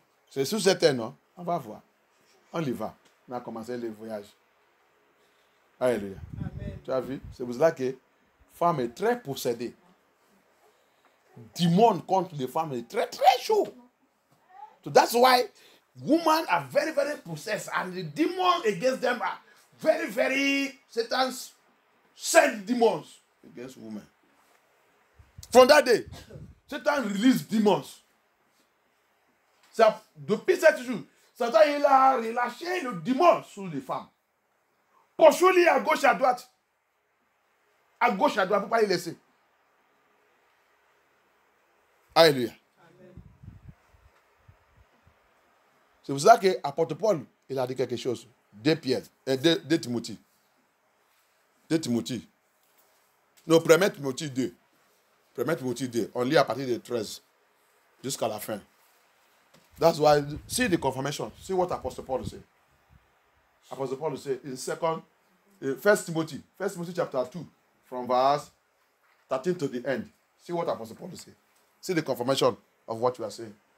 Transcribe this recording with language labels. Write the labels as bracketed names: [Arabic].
[French] C'est sous cette terre, non? On va voir. On y va. On a commencé le voyage. Alléluia. Amen. Tu as vu? C'est pour cela que la femme est très possédée. démon contre les femmes est très, très chaud. [English] So that's why women are very, very possessed. And the demons against them are very, very... Satan sent demons against women. From that day, Satan released demons. [French] Depuis cette jour, Satan il a relâché le démon sur les femmes. Poursuis-les à gauche, à droite. À gauche, à droite, pour ne pas les laisser. Alléluia. C'est pour ça que l'apôtre Paul, il a dit quelque chose. 2 Timothée. 2 Timothée. Non, 1 Timothée 2. 1 Timothée 2. On lit à partir de 13 jusqu'à la fin. [English] That's why, see the confirmation. See what Apostle Paul said. Apostle Paul said in 1 Timothy chapter 2, from verse 13 to the end. See what Apostle Paul said. See the confirmation of what you are saying.